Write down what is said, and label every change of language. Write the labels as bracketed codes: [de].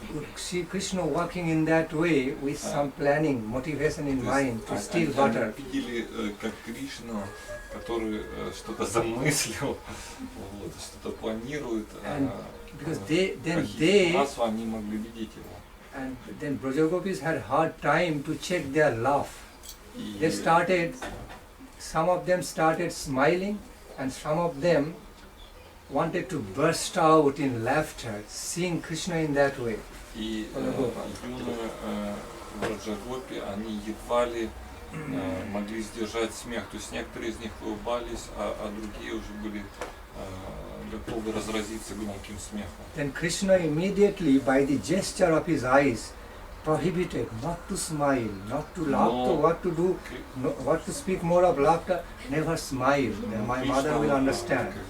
[en] could see Krishna walking in that way with some planning, motivation in mind to steal butter. [ru] Они видели, как Кришна, который что-то замыслил, вот, что-то планирует, [en] Because they [ru] массу, они могли видеть его. [en] and then Brajagopis had hard time to check their laugh. [ru] И [en] They started, some of them started smiling and some of them wanted to burst out in laughter, seeing Krishna in that way. [ru] И юные Враджагопи, они едва ли могли сдержать смех. То есть некоторые из них улыбались, а другие уже были готовы разразиться громким смехом. [en] Then Krishna immediately, by the gesture of his eyes, prohibited not to smile, not to laugh, what to do, what to speak more of laughter, never smile. Then my mother will understand.